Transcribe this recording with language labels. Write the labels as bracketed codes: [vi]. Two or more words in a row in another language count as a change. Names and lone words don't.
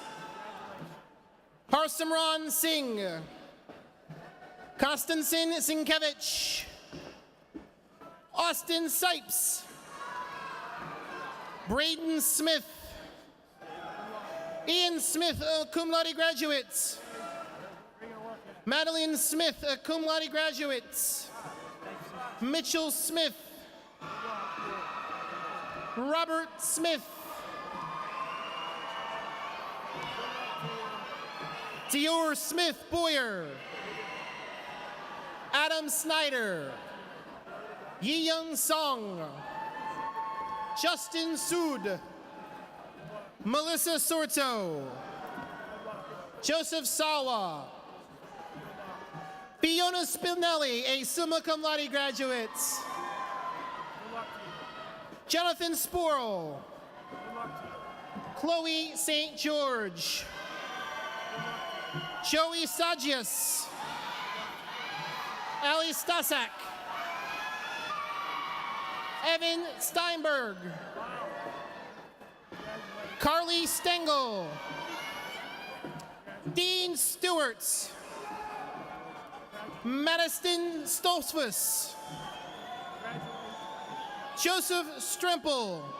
[en] Harsimran Singh, Konstantin Sienkiewicz, Austin Sipes, Braden Smith, Ian Smith, a [la] cum laude [en] graduate, Madeline Smith, a [la] cum laude [en] graduate, Mitchell Smith, Robert Smith, Dior Smith Boyer, Adam Snyder, Yi Young Song, Justin Sood, Melissa Sorto, Joseph Sawa, Fiona Spinelli, a [la] summa cum laude [en] graduate, Jonathan Sporl, Chloe St. George, Joey Sagias, Ali Stasak, Evan Steinberg, Carly Stengel, Dean Stewart, Madison Stoltzfus, Joseph Strimple.